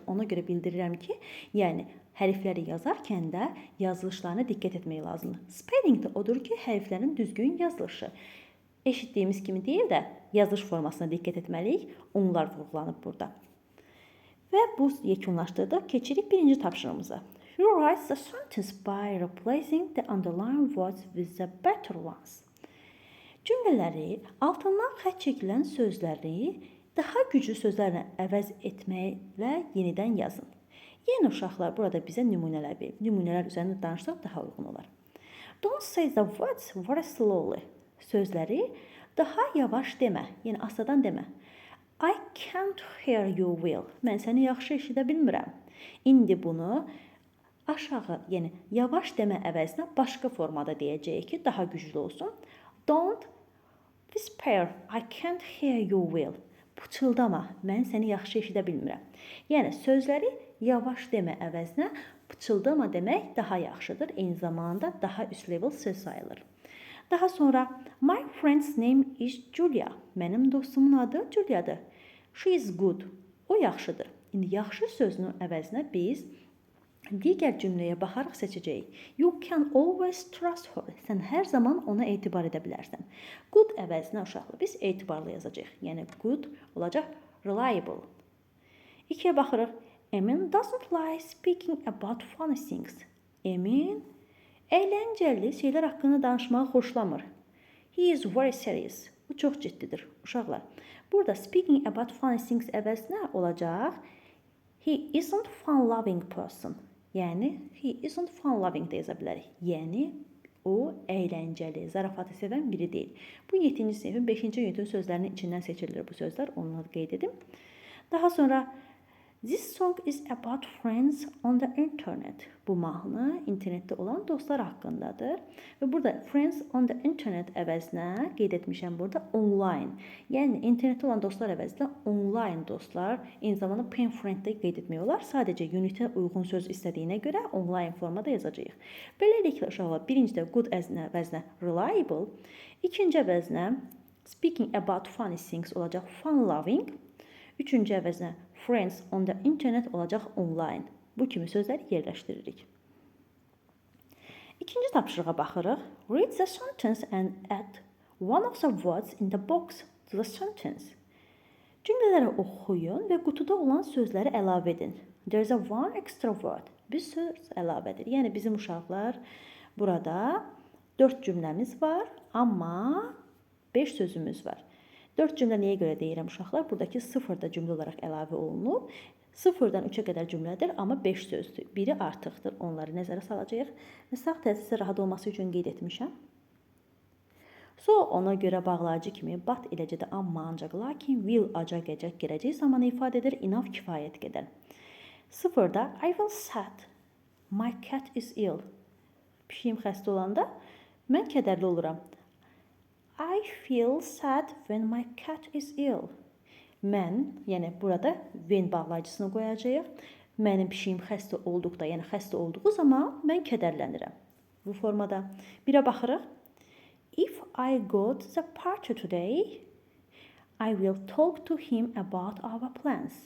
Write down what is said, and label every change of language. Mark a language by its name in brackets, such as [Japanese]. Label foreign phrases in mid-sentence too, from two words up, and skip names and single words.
[Azerbaijani] Ona görə bildirirəm ki, yəni hərfləri yazarkən də yazılışlarına diqqət etmək lazımdır. Spelling də odur ki, hərflərin düzgün yazılışı. Eşitdiyimiz kimi deyil də yazılış formasına diqqət etməliyik. Onlar vurğulanıb burada. Və bu yekunlaşdırdıq. Keçirik birinci tapşırığımıza. [English] You write the sentence by replacing the underlined words with the better ones. [Azerbaijani] Cümlələri, altından xətt çəkilən sözləri daha güclü sözlərlə əvəz etməklə yenidən yazın. Yəni, uşaqlar burada bizə nümunələr verir. Nümunələr üzərində danışsaq daha uyğun olar. [English] Don't say the words very slowly. [Azerbaijani] Sözləri daha yavaş demə, yəni astadan demə. [English] I can't hear you well. [Azerbaijani] Mən səni yaxşı eşidə bilmirəm. İndi bunu aşağı, yəni yavaş demə əvəzinə başqa formada deyəcəyik ki, daha güclü olsun. [English] Don't Whisper, I can't hear you well. [Azerbaijani] Pıçıldama, mən səni yaxşı eşidə bilmirəm. Yəni sözləri yavaş demə əvəzinə pıçıldama demək daha yaxşıdır. Eyni zamanda daha üst level söz sayılır. Daha sonra [English] my friend's name is Julia. [Azerbaijani] Mənim dostumun adı Julia'dır. [English] She is good. [Azerbaijani] O yaxşıdır. İndi yaxşı sözünün əvəzinə biz digər cümləyə baxaraq seçəcəyik. [English] You can always trust her. [Azerbaijani] Sən hər zaman ona etibar edə bilərsən. Good əvəzinə uşaqlar biz etibarlı yazacağıq. Yəni good olacaq reliable. 2-yə baxırıq. [English] Emin doesn't like speaking about funny things. [Azerbaijani] Emin əyləncəli şeylər haqqında danışmağı xoşlamır. [English] He is very serious. [Azerbaijani] Bu çox ciddidir uşaqlar. Burada [English] speaking about funny things [Azerbaijani] əvəzinə olacaq. [English] He isn't fun-loving person. [Azerbaijani] Yəni, [English] he isn't fun-loving [Azerbaijani] də yaza bilərik. Yəni, o əyləncəli, zarafatı sevən biri deyil. Bu 7-ci sinifin 5-ci ünitin sözlərinin içindən seçilir bu sözlər. Onları qeyd edim. Daha sonra, [English] this song is about friends on the internet. [Azerbaijani] Bu mahnı internetdə olan dostlar haqqındadır. Və burada [English] friends on the internet [Azerbaijani] əvəzinə qeyd etmişəm burada online. Yəni internetdə olan dostlar əvəzinə online dostlar, eyni zamanda [English] pen friend- [Azerbaijani] də qeyd etmək olar. Sadəcə unitə uyğun söz istədiyinə görə online formada yazacağıq. Beləliklə uşaqlar, birincidə good əvəzinə reliable, ikinci əvəzinə [English] speaking about funny things [Azerbaijani] olacaq [English] fun loving, [Azerbaijani] üçüncü əvəzinə [English] friends on the internet [Azerbaijani] olacaq online. Bu kimi sözləri yerləşdiririk. İkinci tapşırığa baxırıq. [English] Read the sentence and add one of the words in the box to the sentence. [Azerbaijani] Cümlələri oxuyun və qutuda olan sözləri əlavə edin. [English] There's a one extra word. [Azerbaijani] Bir söz əlavədir. Yəni bizim uşaqlar burada 4 cümləmiz var, amma 5 sözümüz var. 4 cümlə nəyə görə deyirəm uşaqlar? Buradakı 0 da cümlə olaraq əlavə olunub. 0-dan 3-ə qədər cümlədir, amma 5 sözdür. Biri artıqdır. Onları nəzərə salacağıq. Və sağ təsisi rahat olması üçün qeyd etmişəm. So, ona görə bağlayıcı kimi but eləcə də amma ancaq lakin will acaq əcək gələcək zamanı ifadə edir. Enough kifayət qədər. 0-da [English] I will sad. My cat is ill. [Azerbaijani] Pişiyim xəstə olanda mən kədərli oluram. [English] I feel sad when my cat is ill. [Azerbaijani] Mən, yəni burada when bağlayıcısını qoyacağıq. Mənim pişiyim xəstə olduqda, yəni xəstə olduğu zaman mən kədərlənirəm. Bu formada. Birə baxırıq. [English] If I go to the party today, I will talk to him about our plans.